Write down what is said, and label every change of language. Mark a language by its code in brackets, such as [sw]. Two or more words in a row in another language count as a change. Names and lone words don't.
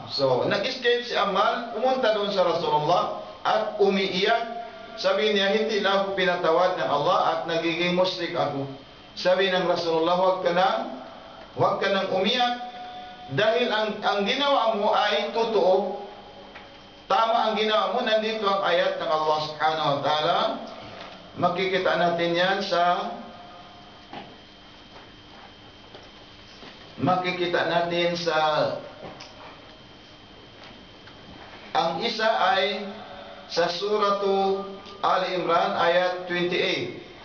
[tl] So, nag-escape si Ammar, pumunta doon sa Rasulullah at umiiyak. Sabi niya, hindi na ako pinatawad ng Allah at nagiging musyrik ako. Sabi ng Rasulullah, huwag ka nang umiyak dahil ang ginawa mo ay totoo. Tama ang ginawa mo. Nandito ang ayat ng Allah subhanahu wa ta'ala. Makikita natin yan ang isa ay sa suratu Ali Imran ayat 28.